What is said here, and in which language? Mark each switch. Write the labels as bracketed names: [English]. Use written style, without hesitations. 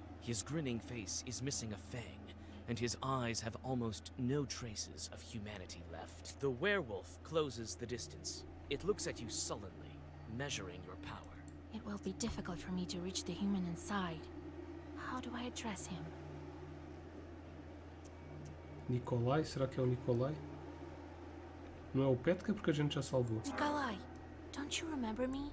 [English] His grinning face is missing a fang, and his eyes have almost no traces of humanity left. The werewolf closes the distance. It looks at you sullenly, measuring your power. It will be difficult for me to reach the human inside. How do I address him? [Portuguese] Nikolai, será que é o Nikolai? Não é o Petka porque a gente já salvou. [English] Nikolai, don't you remember me?